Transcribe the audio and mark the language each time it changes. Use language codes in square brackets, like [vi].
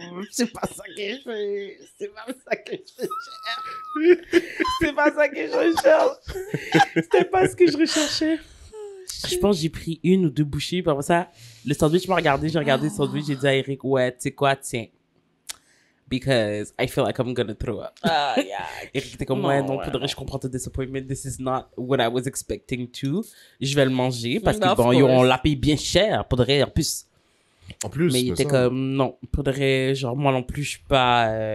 [fr] c'est pas ça que je fais. C'est pas ça que je cherche. C'est pas ça que je recherche. C'était pas ce que je recherchais. Je pense que j'ai pris 1 ou 2 bouchées. Puis après ça, le sandwich m'a regardé. J'ai regardé le sandwich. J'ai dit à Eric, ouais, tu sais quoi, tiens. [en] Because I feel like I'm gonna throw up. [fr] Eric était comme, ouais, non, faudrait je comprends ton disappointment. [en] This is not what I was expecting to. [fr] Je vais le manger parce que, bon, on l'a payé bien cher. Faudrait, en plus. Mais il était comme, non, faudrait, genre, moi non plus, je suis pas...